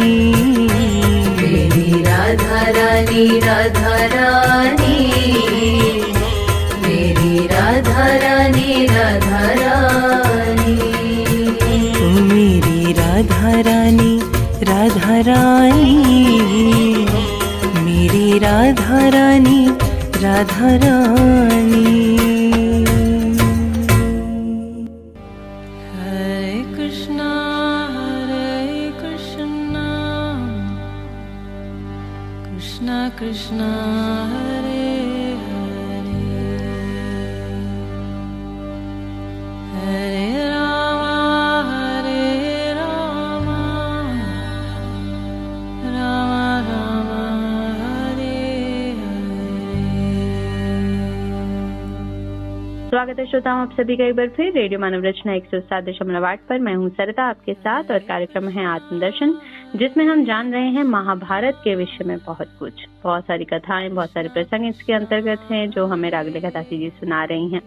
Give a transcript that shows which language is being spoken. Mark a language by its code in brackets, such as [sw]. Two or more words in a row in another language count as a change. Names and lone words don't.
[hi] मेरी राधा रानी, राधा रानी, मेरी राधा रानी, राधा रानी। ओ मेरी राधा रानी, राधा रानी, मेरी राधा रानी, राधा रानी। [sa] हरे कृष्णा, कृष्णा कृष्णा, हरे हरे, हरे राम, राम राम, हरे हरे। [hi] स्वागत है श्रोताओं आप सभी का एक बार फिर रेडियो मानव रचना 107.8 पर। मैं हूं सरिता आपके साथ और कार्यक्रम है आत्मदर्शन, जिसमें हम जान रहे हैं महाभारत के विषय में बहुत कुछ। बहुत सारी कथाएं, बहुत सारे प्रसंग इसके अंतर्गत हैं जो हमें रागले कथासी जी सुना रही हैं।